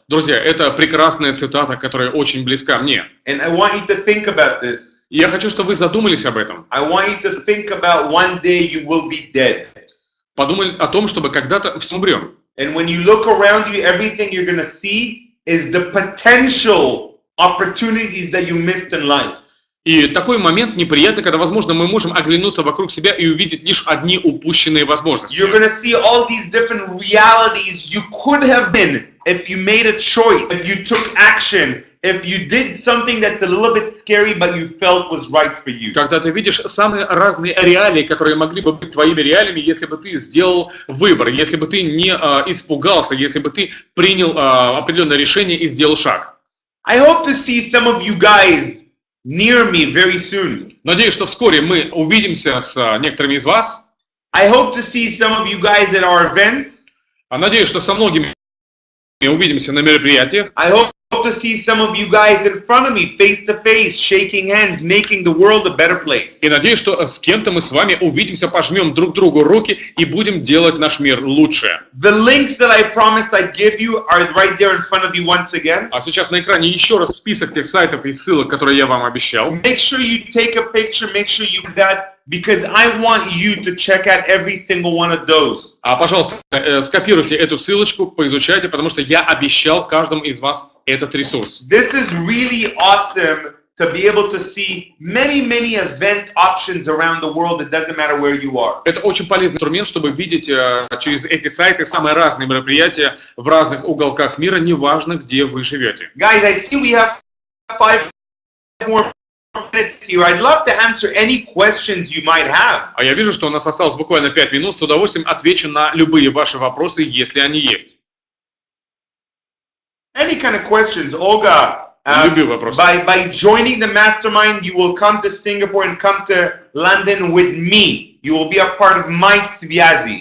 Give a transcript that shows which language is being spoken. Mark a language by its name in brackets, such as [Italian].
[Russian] Друзья, это прекрасная цитата, которая очень близка мне. [English] And I want you to think about this. [Russian] И я хочу, чтобы вы задумались об этом. [English] I want you to think about one day you will be dead. [Russian] Подумали о том, чтобы когда-то все умрем. [English] And when you look around you, everything you're going to see is the potential opportunities that you missed in life. [Russian] И такой момент неприятный, когда, возможно, мы можем оглянуться вокруг себя и увидеть лишь одни упущенные возможности. [English] You're going to see all these different realities you could have been if you made a choice, if you took action, if you did something that's a little bit scary, but you felt was right for you. [Russian] Когда ты видишь самые разные реалии, которые могли бы быть твоими реалиями, если бы ты сделал выбор, если бы ты не испугался, если бы ты принял определенное решение и сделал шаг. [English] I hope to see some of you guys near me very soon. [Russian] Надеюсь, что вскоре мы увидимся с некоторыми из вас. [English] I hope to see some of you guys at our events. [Russian] Надеюсь, что со многими увидимся на мероприятиях. [English] I hope to see some of you guys in front of me, face to face, shaking hands, making the world a better place. [Russian] И надеюсь, что с кем-то мы с вами увидимся, пожмем друг другу руки и будем делать наш мир лучше. [English] The links that I promised I'd give you are right there in front of you once again. [Russian] А сейчас на экране еще раз список тех сайтов и ссылок, которые я вам обещал. [English] Make sure you take a picture, make sure you do that, because I want you to check out every single one of those. [Russian] Пожалуйста, скопируйте эту ссылочку, поизучайте, потому что я обещал каждому из вас этот ресурс. [English] This is really awesome to be able to see many event options around the world. It doesn't matter where you are. [Russian] Это очень полезный инструмент, чтобы видеть через эти сайты самые разные мероприятия в разных уголках мира, неважно, где вы живете. [English] Guys, I see we have 5 more minutes here. I'd love to answer any questions you might have. [Russian] А я вижу, что у нас осталось буквально 5 минут. С удовольствием отвечу на любые ваши вопросы, если они есть. [English] Any kind of questions, Olga. [Russian] Любые вопросы. [English] By joining the mastermind, you will come to Singapore and come to London with me. You will be a part of my [Russian] связи.